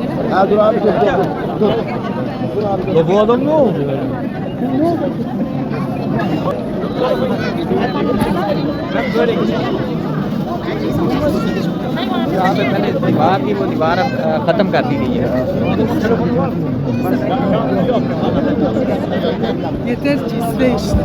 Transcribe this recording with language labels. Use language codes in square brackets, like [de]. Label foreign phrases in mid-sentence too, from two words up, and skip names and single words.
[tr] Ha dur abi dur dur dur. Ya bu adam ne oldu ya? Ben böyle [hi] यहाँ पे पहले दीवार थी, वो दीवार अब ख़त्म कर दी गई है। [tr] Yeter ki iste işte.